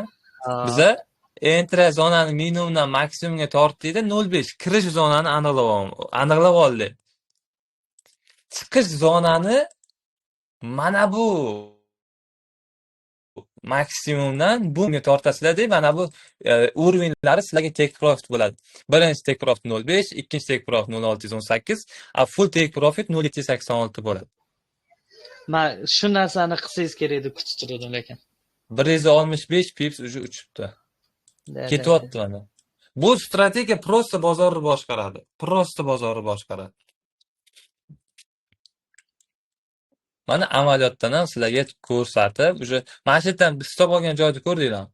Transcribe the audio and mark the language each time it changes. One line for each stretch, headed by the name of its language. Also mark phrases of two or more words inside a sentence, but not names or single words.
Uzbek: Biza entry zonani minimumdan maksimumga tortdikda 0,5 kirish zonani aniqlab oldik. Chiqish zonani mana bu maksimumdan bunga tortasizlar-da, mana bu уровеньlari sizlarga
English: take profit
Uzbek: bo'ladi. Birinchi
English: take profit
Uzbek: 0,5, ikkinchi
English: take profit
Uzbek: 0,618,
English: full take profit
Uzbek: 0,786 bo'ladi. Men shu narsani qilsangiz kerak deb kutib edim lekin. 165 pips уже uchibdi. Ketyapti mana. Bu strategiya prosta bozorni boshqaradi. Prosta bozorni boshqaradi. Mana amaliyotdan ham sizlarga ko'rsatib, уже mana shu yerdan stop olgan joyni ko'rdinglarmi?